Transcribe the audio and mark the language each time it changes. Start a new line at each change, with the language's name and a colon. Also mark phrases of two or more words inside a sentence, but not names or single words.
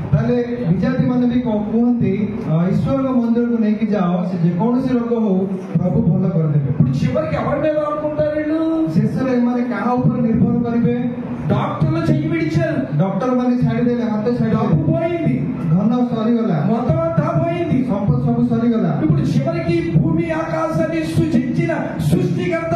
Odia: ତାହେଲେ ବିଜାତି ମାନେ ବି କୁହନ୍ତି, ଈଶ୍ୱରଙ୍କ ମନ୍ଦିରକୁ ନେଇକି ଯାଅ, ସେ ଯେକୌଣସି ରୋଗ ହଉ ପ୍ରଭୁ ଭଲ କରିଦେବେ.
Telugu: ఇప్పుడు చివరికి ఎవరి మీద అనుకుంటారు వీళ్ళు?
Odia: ଶେଷରେ ଏମାନେ କାହା ଉପରେ ନିର୍ଭର କରିବେ?
Telugu: డాక్టర్లు చెయ్యి విడిచారు,
Odia: ଡକ୍ଟର ମାନେ ଛାଡିଦେଲେ, ହାତ
Telugu: డబ్బు
Odia: ଛାଡିଦେଲେ,
Telugu: పోయింది,
Odia: ଧନ ସରିଗଲା,
Telugu: మొత్తం అంతా పోయింది.
Odia: ସମ୍ପଦ ସବୁ ସରିଗଲା.
Telugu: ఇప్పుడు చివరికి భూమి ఆకాశాన్ని సృష్టించిన సృష్టి